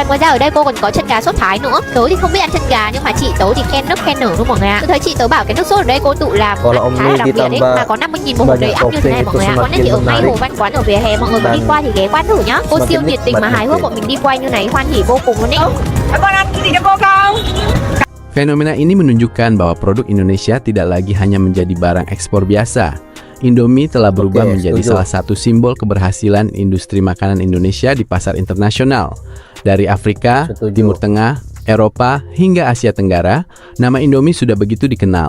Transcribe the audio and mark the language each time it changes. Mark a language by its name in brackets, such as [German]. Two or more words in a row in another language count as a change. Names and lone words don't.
[Vietnamese] Ngoài ra ở đây cô còn có chân gà sốt thái nữa. Tớ thì không biết ăn chân gà nhưng mà chị tớ thì khen nước khen nở luôn mọi người ạ. Tôi thấy chị tớ bảo cái nước sốt ở đây cô tự làm khá là đặc biệt ấy, mà có 50.000 một hộp đầy ắp như thế này mọi người ạ. Quán này thì ở ngay Hồ Văn Quán ở vỉa hè, mọi người có đi qua thì ghé qua thử nhá. Cô siêu nhiệt tình mà hài hước bọn mình đi quay như này hoan hỉ vô cùng luôn ấy. [Indonesian] Fenomena ini menunjukkan bahwa produk Indonesia tidak lagi hanya menjadi barang ekspor biasa. Indomie telah berubah Oke, menjadi setuju. salah satu simbol keberhasilan industri makanan Indonesia di pasar internasional. Dari Afrika, Setuju. Timur Tengah, Eropa, hingga Asia Tenggara, nama Indomie sudah begitu dikenal.